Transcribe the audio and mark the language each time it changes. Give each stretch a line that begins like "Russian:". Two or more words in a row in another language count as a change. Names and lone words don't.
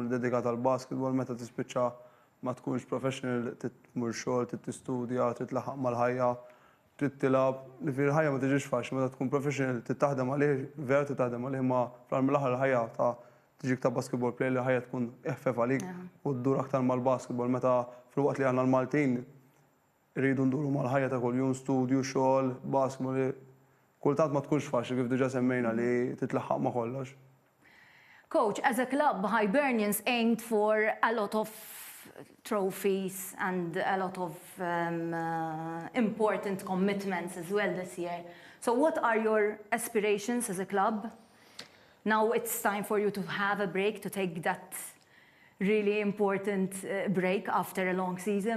Maltese: dedikat għall-basketball, meta tispiċċa ma tkunx professional, tmur xogħol, tistudja, titlaħaq mal-ħajja, trid tilab, ġifieri ħajja ma tiġix faċli, meta tkun professional titaħdem għalih, vera titaħdem għalih ma fl-aħħar ħajja ta' tiġik ta'
English: basketball player
Maltese: li ħajja tkun eħfef għalik u ddur aktar mal-basketball meta fil-waqt li aħna l-Maltin rridu nduru mal-ħajja ta' kuljum, studju, xogħol, basketball. Kultant ma tkunx faċli kif diġà semmejna li titlaħħaq ma' kollox.
English: Coach, as a club, Hibernians aimed for a lot of trophies and a lot of important commitments as well this year. So what are your aspirations as a club? Now it's time for you to have a break, to take that really important break after a long season.